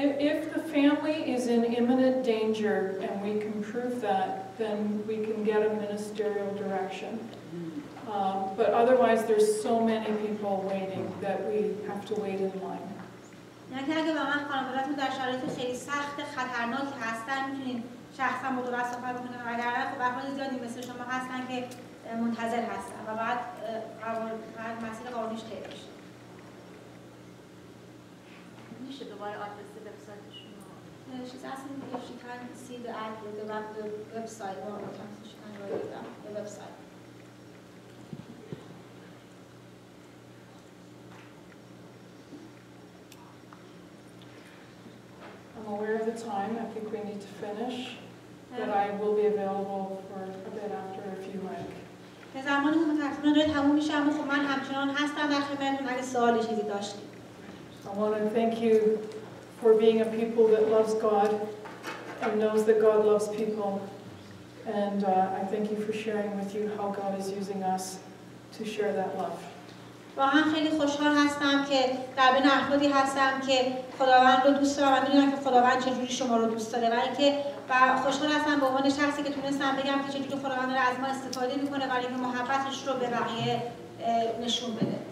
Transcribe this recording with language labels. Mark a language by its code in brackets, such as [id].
[en] If the family is in imminent danger and we can prove that, then we can get a ministerial direction. But otherwise, there's so many people waiting that we have to wait in line. [fa] یعنی که اگه واقعا خانواده‌تون در شرایط خیلی سخت خطرناکی هستن میتونین شخصا با دولت صحبت بکنین و اگر نه خب افراد زیادی مثل شما هستن که منتظر هستن و بعد مسیر قانونیش طی بشه. میشه دوباره آدرس وبسایتشون رو [en] She's asking if she can see the address, the website, or she can write it down, the website. I'm aware of the time. I think we need to finish, but I will be available for a bit after if you like. [fa] که زمانی که تقریبا داره تموم میشه اما خب من همچنان هستم در خدمتتون اگه سوالی چیزی داشتید. [en] I want to thank you for being a people that loves God and knows that God loves people. And I thank you for sharing with you how God is using us to share that love. [fa] واقعا خیلی خوشحال هستم که در بین افرادی هستم که خداوند رو دوست دارم و میدونم که خداوند چجوری شما رو دوست داره و اینکه و خوشحال هستم به عنوان شخصی که تونستم بگم که چجوری خداوند داره از ما استفاده میکنه برای اینکه محبتش رو به بقیه نشون بده.